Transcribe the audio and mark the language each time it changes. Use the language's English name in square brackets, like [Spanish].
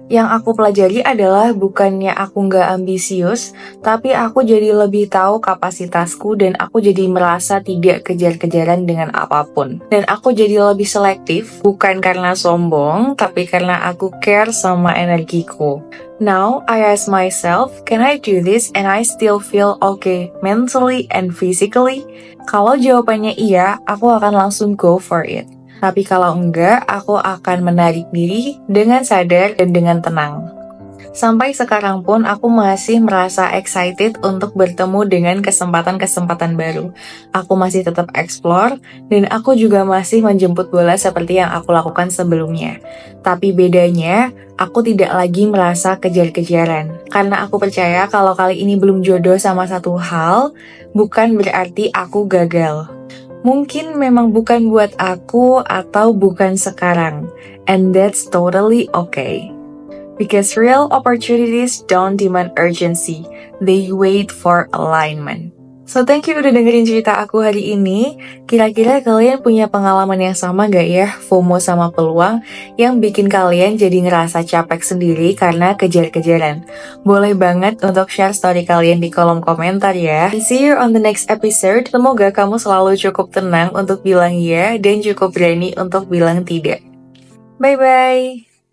[Indonesian] Yang aku pelajari adalah bukannya aku nggak ambisius, tapi aku jadi lebih tahu kapasitasku dan aku jadi merasa tidak kejar-kejaran dengan apapun. Dan aku jadi lebih selektif, bukan karena sombong, tapi karena aku care sama energiku. [English] Now, I ask myself, can I do this and I still feel okay mentally and physically? [Indonesian] Kalau jawabannya iya, aku akan langsung [English] go for it. [Indonesian] Tapi kalau enggak, aku akan menarik diri dengan sadar dan dengan tenang. Sampai sekarang pun aku masih merasa excited untuk bertemu dengan kesempatan-kesempatan baru. Aku masih tetap explore, dan aku juga masih menjemput bola seperti yang aku lakukan sebelumnya. Tapi bedanya, aku tidak lagi merasa kejar-kejaran. Karena aku percaya kalau kali ini belum jodoh sama satu hal, bukan berarti aku gagal. Mungkin memang bukan buat aku atau bukan sekarang. [English] And that's totally okay. Because real opportunities don't demand urgency, they wait for alignment. So thank you [Indonesian] udah dengerin cerita aku hari ini. Kira-kira kalian punya pengalaman yang sama gak ya, FOMO sama peluang, yang bikin kalian jadi ngerasa capek sendiri karena kejar-kejaran? Boleh banget untuk share story kalian di kolom komentar ya. [English] See you on the next episode. [Indonesian] Semoga kamu selalu cukup tenang untuk bilang ya dan cukup berani untuk bilang tidak. Bye-bye!